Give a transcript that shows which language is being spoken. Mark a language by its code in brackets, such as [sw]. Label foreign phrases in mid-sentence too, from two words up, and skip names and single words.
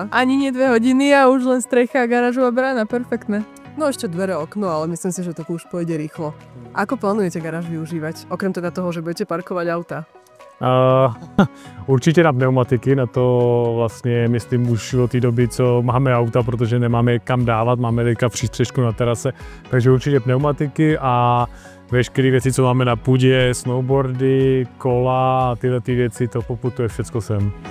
[sk] Ani nie 2 hodiny a už len strecha a garážová brána, perfektné. No ešte dvere, okno, ale myslím si, že to už pôjde rýchlo. Ako plánujete garáž využívať? Okrem teda toho, že budete parkovať auta. [cs] Určitě na pneumatiky, na to vlastně myslím už od té doby, co máme auta, protože nemáme kam dávat, máme teďka přístřešku na terase, takže určitě pneumatiky a veškeré věci, co máme na půdě, snowboardy, kola a tyhle ty věci, to poputuje všecko sem.